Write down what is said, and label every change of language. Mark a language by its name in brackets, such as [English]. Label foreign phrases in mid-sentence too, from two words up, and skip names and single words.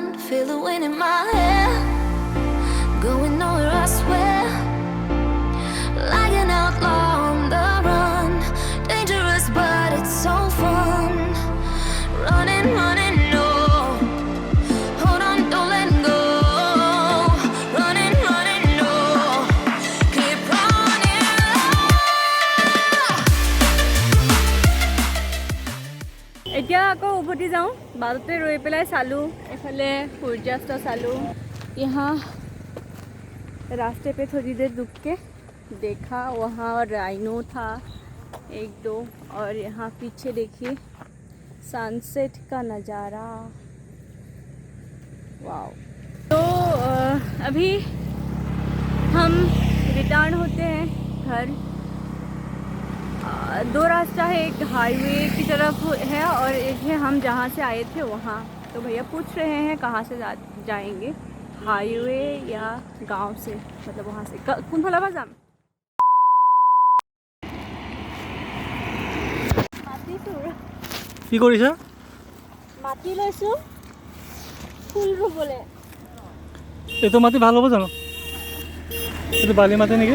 [English] Feel the wind in my hair, going nowhere I swear, like an outlaw on the run. Dangerous but it's so fun. Running, running, no, hold on, don't let go. Running, running, no, keep running. [Assamese] এতিয়া আকৌ উভতি যাওঁ। বাটতে ৰৈ পেলাই চালোঁ, এফালে সূৰ্যাস্ত চালোঁ। [Hindi] यहाँ रास्ते पे थोड़ी देर रुक के देखा, वहाँ राइनो था 1-2, और यहाँ पीछे देखिए सनसेट का नज़ारा। वाओ। तो अभी हम रिटर्न होते हैं घर। 2 रास्ता है, एक हाईवे की तरफ है और एक है हम जहाँ से आए थे वहाँ। तो भैया पूछ रहे हैं कहाँ से जाएंगे, हाईवे या गांव से, मतलब वहाँ से [Assamese] কোনফালৰ পৰা যাম। কি কৰিছা? মাটি লৈছোঁ ফুল ৰুবলৈ। এইটো মাটি ভাল হ'ব জানো? এইটো বালি মাটি নেকি?